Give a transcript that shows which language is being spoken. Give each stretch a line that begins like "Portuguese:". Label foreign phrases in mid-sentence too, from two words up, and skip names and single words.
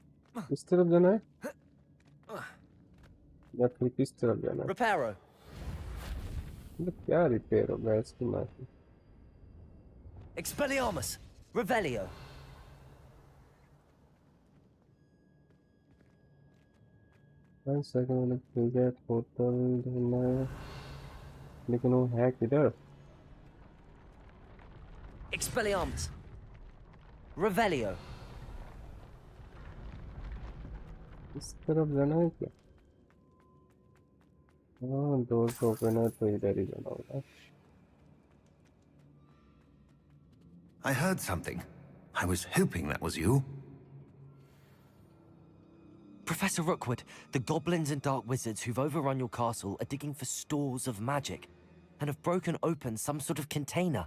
Hindi: किस तरफ जाना है या फिर किस तरफ जाना है?
English: Reparo.
Hindi: मतलब क्या रिपेयर होगा इसकी माँ की?
English: Expelliarmus. Revelio. one second
Hindi: ठीक है पोर्टल ढूंढना है लेकिन वो है किधर?
English: Expelliarmus. Revelio.
Hindi: इस तरफ जाना है क्या? हाँ डोर तो ओपन है तो इधर ही जाना होगा.
English: I heard something. I was hoping that was you. Professor Rookwood, the goblins and dark wizards who've overrun your castle are digging for stores of magic and have broken open some sort of container.